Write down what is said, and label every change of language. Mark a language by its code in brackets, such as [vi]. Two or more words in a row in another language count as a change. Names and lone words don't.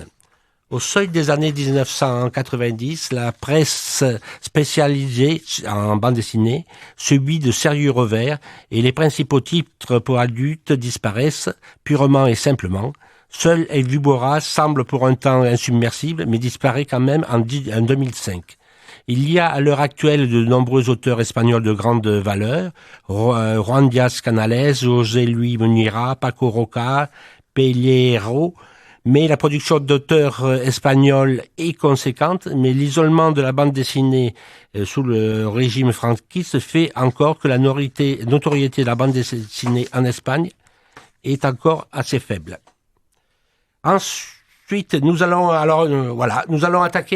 [fr] Au seuil des années 1990, la presse spécialisée en bande dessinée subit de sérieux revers et les principaux titres pour adultes disparaissent purement et simplement. Seul El Víbora semble pour un temps insubmersible, mais disparaît quand même en 2005. Il y a à l'heure actuelle de nombreux auteurs espagnols de grande valeur, Juan Díaz Canales, José Luis Munira, Paco Roca, Pellero, mais la production d'auteurs espagnols est conséquente, mais l'isolement de la bande dessinée sous le régime franquiste fait encore que la notoriété de la bande dessinée en Espagne est encore assez faible. Ensuite, nous allons attaquer.